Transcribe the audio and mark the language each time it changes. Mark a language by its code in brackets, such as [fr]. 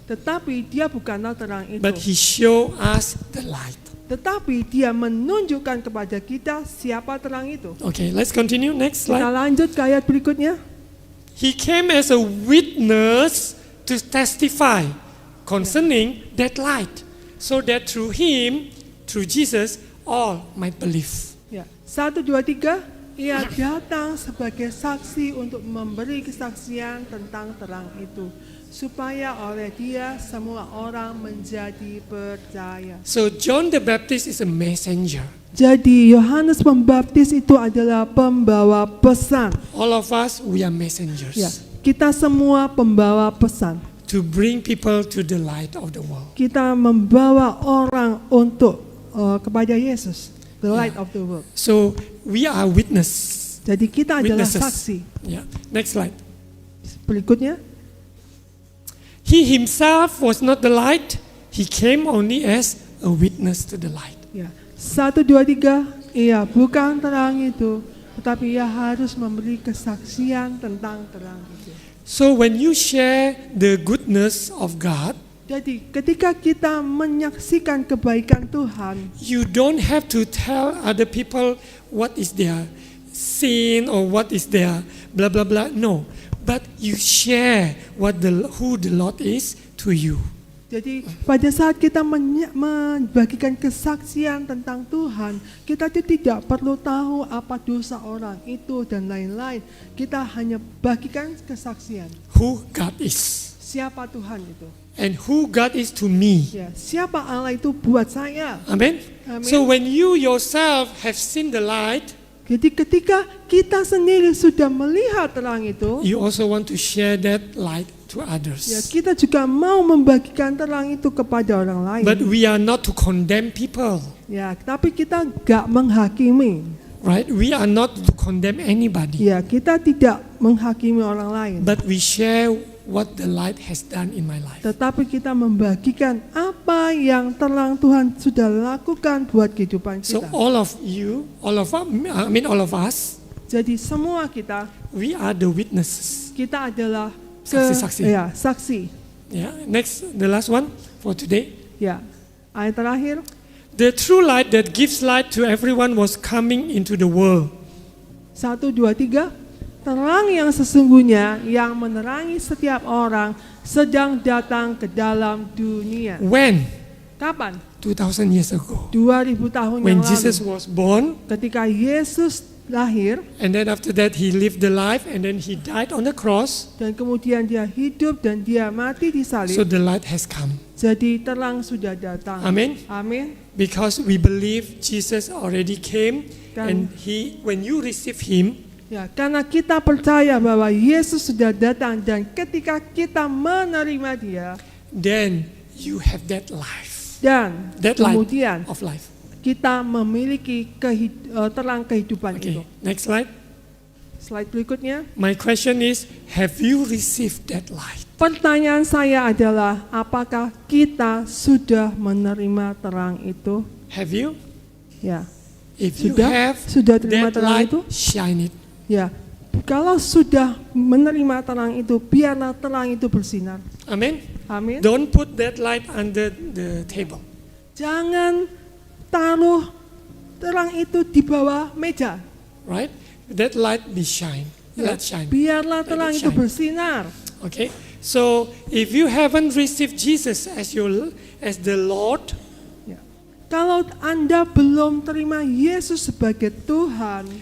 [id] Tetapi dia bukanlah terang itu. [en] But he show us the light. [id] Tetapi dia menunjukkan kepada kita siapa terang itu. [en] Okay, let's continue. Next [id] Kita [en] slide. [id] lanjut ke ayat berikutnya. [en] He came as a witness to testify concerning that light, so that through him, through Jesus, all might believe. [id] Ya, 1, 2, 3. Ia datang sebagai saksi untuk memberi kesaksian tentang terang itu, supaya oleh dia semua orang menjadi percaya. [en] So John the Baptist is a messenger. [id] Jadi Yohanes Pembaptis itu adalah pembawa pesan. [en] All of us, we are messengers. [id] Ya, kita semua pembawa pesan. [en] To bring people to the light of the world. [id] Kita membawa orang untuk kepada Yesus, [en] the light of the world. So we are witness. [id] Jadi kita adalah [en] Witnesses. [id] saksi. [en] Yeah. Next slide. [id] Berikutnya. [en] He himself was not the light. He came only as a witness to the light. [id] Ya, 1, 2, 3. Ia bukan terang itu, tetapi ia harus memberi kesaksian tentang terang itu. [en] So when you share the goodness of God, [id] Jadi ketika kita menyaksikan kebaikan Tuhan, [en] you don't have to tell other people what is their sin or what is their blah blah blah. No, but you share who the Lord is to you. [id] jadi pada saat kita membagikan kesaksian tentang Tuhan, kita tidak perlu tahu apa dosa orang itu dan lain-lain. Kita hanya bagikan kesaksian. [en] Who God is [id] Siapa Tuhan itu? [en] and who God is to me. [id] Ya, siapa Allah itu buat saya? Amen. Amen. [en] So when you yourself have seen the light, [id] Jadi ketika kita sendiri sudah melihat terang itu, [en] you also want to share that light to [id] ya, [en] others. [id] kita juga mau membagikan terang itu kepada orang lain. [en] But we are not to condemn people, [id] Ya, tapi kita gak menghakimi. [en] right? We are not to condemn anybody, [id] Ya, kita tidak menghakimi orang lain. [en] but we share what the light has done in my life. [id] Tetapi kita membagikan apa yang terang Tuhan sudah lakukan buat kehidupan [en] So [id] kita. [en] all of you, all of us, [id] Jadi semua kita [en] we are the witnesses. [id] adalah Saksi-saksi. Ya, saksi. [en] Yeah. Next, the last one for today. [id] Ya. Ayat terakhir, [en] The true light that gives light to everyone was coming into the world. 1, 2, 3. [id] Terang yang sesungguhnya yang menerangi setiap orang sedang datang ke dalam dunia. [en] When? [id] Kapan? [en] 2,000 years ago. [id] 2000 tahun [en] When [id] yang [en] Jesus [id] lalu. [en] was born, [id] Ketika Yesus lahir [en] and then after that he lived the life, and then he died on the cross, [id] dan kemudian dia hidup dan dia mati di [en] so [id] salib. [en] the light has come. [id] Jadi terang sudah datang. Amen. Amin. [en] Because we believe Jesus already came, [id] Dan- [en] and when you receive him, [id] Ya, karena kita percaya bahwa Yesus sudah datang dan ketika kita menerima dia [en] then you have that life, [id] dan [en] that light [id] kemudian [en] of life. [id] kita memiliki terang kehidupan [en] Okay, [id] itu. [en] next slide. [id] Slide berikutnya. [en] My question is, have you received that light? [id] Pertanyaan saya adalah apakah kita sudah menerima terang itu? [en] Have you? [id] Ya. [en] If you [id] Sudah? [en] have, [id] Sudah terima [en] that [id] terang [en] light, [id] itu? [en] shine it. [id] Ya. Kalau sudah menerima terang itu, biarlah terang itu bersinar. Amen. Amin. [en] Don't put that light under the table. [id] Jangan taruh terang itu di bawah meja. [en] Right? That light be shine. [id] Ya, [en] Let shine. [id] biarlah [en] Let [id] terang [en] it [id] itu [en] shine. [id] bersinar. [en] Okay. So if you haven't received Jesus as the Lord, [id] Ya. Kalau Anda belum terima Yesus sebagai Tuhan,